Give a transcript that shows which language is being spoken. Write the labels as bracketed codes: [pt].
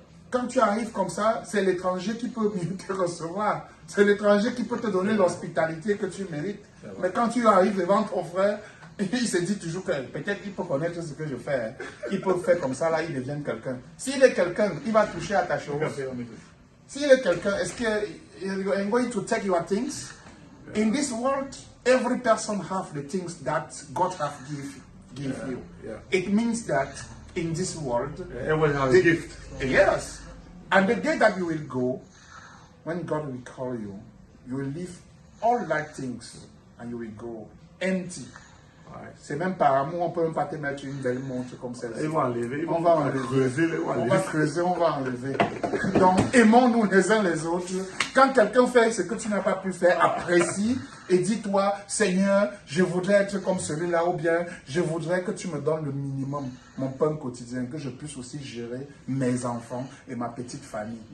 [fr] Quand tu arrives comme ça, c'est l'étranger qui peut mieux te recevoir. C'est l'étranger qui peut te donner l'hospitalité que tu mérites. Mais quand tu arrives devant ton frère, il se dit toujours que peut-être qu'il peut connaître ce que je fais. Hein. Il peut faire comme ça, là, il devient quelqu'un. S'il est quelqu'un, il va toucher à ta chose. S'il est quelqu'un, est-ce que [en] you're going to take your things? In this world, every person have the things that God have give you. Yeah. It means that in this world, Everyone has a gift. yes, and the day that you will go, when God will call you, you will leave all that things and you will go empty. [fr] C'est même par amour, on peut même pas te mettre une belle montre comme celle-ci. Ils vont enlever. On va enlever. Creuser, ils vont On enlever. va creuser, on va enlever. Donc, aimons-nous les uns les autres. Quand quelqu'un fait ce que tu n'as pas pu faire, apprécie et dis-toi, Seigneur, je voudrais être comme celui-là, ou bien je voudrais que tu me donnes le minimum, mon pain quotidien, que je puisse aussi gérer mes enfants et ma petite famille.